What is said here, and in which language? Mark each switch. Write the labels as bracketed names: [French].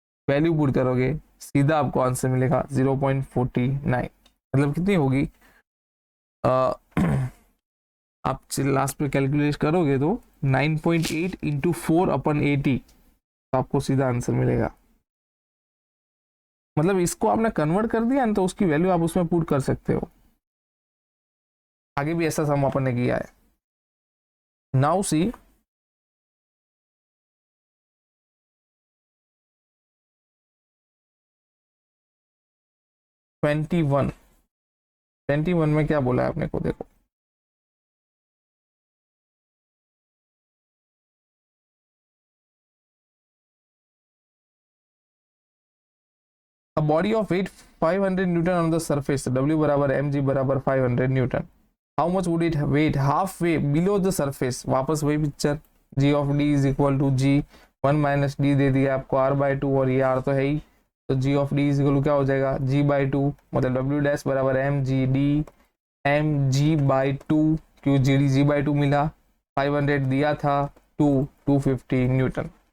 [Hindi] Value put करोगे सीधा आपको आंसर मिलेगा 0.49, मतलब कितनी होगी, आप लास्ट पे कैलकुलेट करोगे तो 9.8 इंटू 4 अपन 80, तो आपको सीधा आंसर मिलेगा। मतलब इसको आपने कन्वर्ट कर दिया ना, तो उसकी वैल्यू आप उसमें पुट कर सकते हो। आगे भी ऐसा सम अपन ने किया है। नाउ सी 21, 21 में क्या बोला है आपने को, देखो [English] a body of weight 500 Newton on the surface, W बराबर mg बराबर 500 Newton, how much would it weight halfway below the surface। [Hindi] वापस वही picture, g of d is equal to g 1 minus D दे दिया आपको r/2, और ये r तो है ही, तो g of d is equal to क्या हो जाएगा g/2, मतलब w डैश बराबर mg d mg/2, क्यों g/2 मिला, 500 दिया था, 250 न्यूटन।